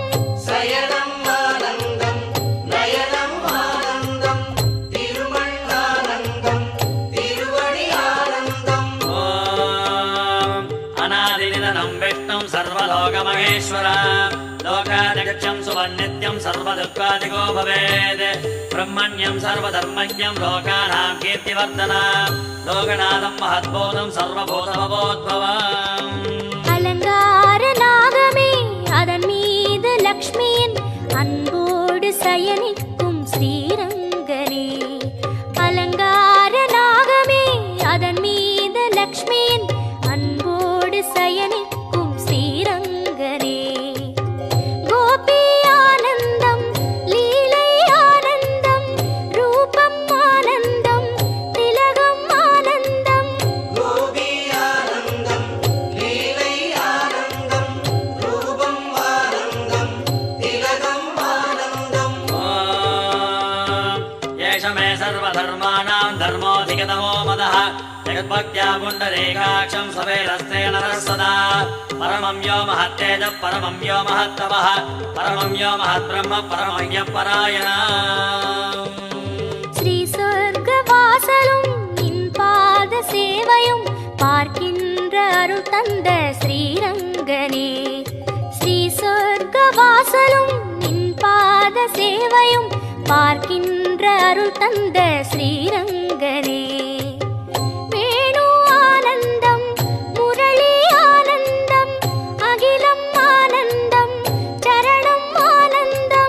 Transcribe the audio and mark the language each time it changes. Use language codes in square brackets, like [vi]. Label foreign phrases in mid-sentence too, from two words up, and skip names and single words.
[ta] சயனம் ஆனந்தம் நயனம் ஆனந்தம் திருமண் ஆனந்தம் திருவடி ஆனந்தம் [sa] ॐ अनादिनिधनं विष्णुं सर्वलोकमहेश्वर लोकाध्यक्षं सुवन्नित्यं सर्वदुःखादिको भवेत् ब्रह्मण्यं सर्वधर्मज्ञं लोकानां कीर्तिवर्धना लोकनाथं महद्बोधं सर्वभूतमबोद्भवम् [ta] அலங்கார நாகமே அதன் மீது லக்ஷ்மியின் அன்போடு சயனிக்கும் ஸ்ரீரங்கனே அலங்கார நாகமே அதன் மீது லக்ஷ்மியின் அன்போடு சயனிக்கும் ஸ்ரீரங்கனே கோபி ஆனந்தம் லீலை ஆனந்தம் ரூபம் ஆனந்தம் திலகம் ஆனந்தம் கோபி ஆனந்தம் லீலை ஆனந்தம் ரூபம் ஆனந்தம் திலகம் ஆனந்தம் [sa] ॐ एष मे सर्वधर्माणां धर्मोऽधिगतमो मदः जगद्भक्त्या पुण्डरीकाक्षं सवेरस्ते नरः सदा परमं यो महत्तेजः परमं यो महत्तपः परमं यो महद्ब्रह्म परमं परायण [ta] ஸ்ரீ சொர்க்க வாசலும் நின் பாத சேவையும் பார்க்கின்ற அருள் தந்த ஸ்ரீரங்கனே ஸ்ரீ சொர்க்க வாசலும் நின் பாத சேவையும் பார்க்கின்ற அருள் தந்த ஸ்ரீரங்கனே வேணு ஆனந்தம் முரளி ஆனந்தம் அகிலம் ஆனந்தம் சரணம் ஆனந்தம்